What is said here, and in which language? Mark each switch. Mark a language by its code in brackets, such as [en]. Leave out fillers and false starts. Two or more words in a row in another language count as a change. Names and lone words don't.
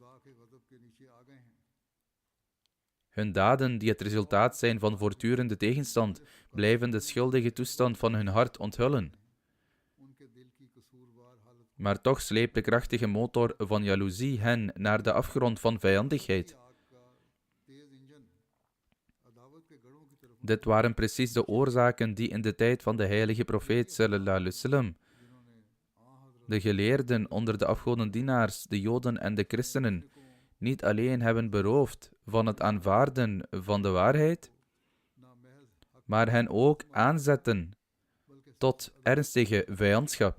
[nl] Hun daden, die het resultaat zijn van voortdurende tegenstand, blijven de schuldige toestand van hun hart onthullen. Maar toch sleept de krachtige motor van jaloezie hen naar de afgrond van vijandigheid. Dit waren precies de oorzaken die in de tijd van de heilige profeet [ar] صلى الله عليه وسلم [nl] de geleerden onder de afgodendienaars, de Joden en de christenen, niet alleen hebben beroofd van het aanvaarden van de waarheid, maar hen ook aanzetten tot ernstige vijandschap.